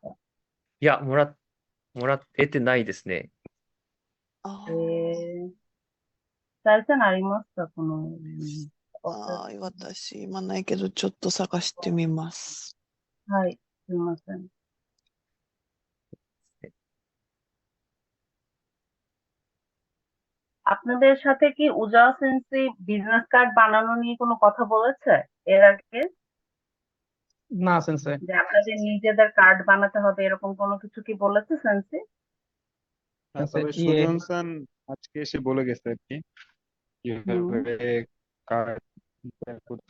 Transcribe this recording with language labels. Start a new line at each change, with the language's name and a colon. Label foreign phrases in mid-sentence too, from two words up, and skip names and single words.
Japanese: いや、もらえてないですね。あ Sarsan ありますかこのリンク。あ、私、今ないけど、ちょっと探してみます。はい。すいません。
Bangla: আপনাদের সাথে কি উজা সেন্সি
English: business card
Bangla: বানানো নিয়ে কোনো কথা বলেছে এর আগে? না সেন্সে যে আপনাদের নিজেদের কার্ড বানাতে হবে এরকম কোনো কিছু কি বলেছে সেন্সি? তবে সুজন স্যার আজকে এসে বলে গেছে আর কি কিভাবে কার্ড করতে